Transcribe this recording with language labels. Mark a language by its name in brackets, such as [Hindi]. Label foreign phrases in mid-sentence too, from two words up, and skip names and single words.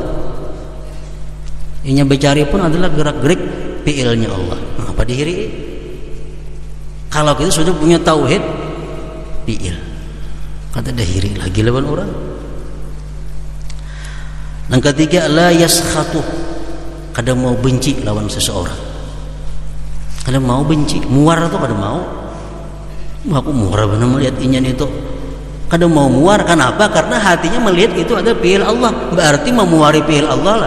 [Banjar] Inya bercari pun adalah gerak-gerik fi'ilnya Allah. Kenapa diiri? Kalau kita sudah punya tauhid fi'il, kata dah iri lagi lawan orang. Yang ketiga, [Arabic] لا يسخط, [Banjar] kada mau benci lawan seseorang. Kada mau benci, muar atau kada mau. Aku muar benar melihat inyan itu. Kada mau muar, kenapa? Karena hatinya melihat itu ada fi'il Allah, berarti memuari fi'il Allah lah.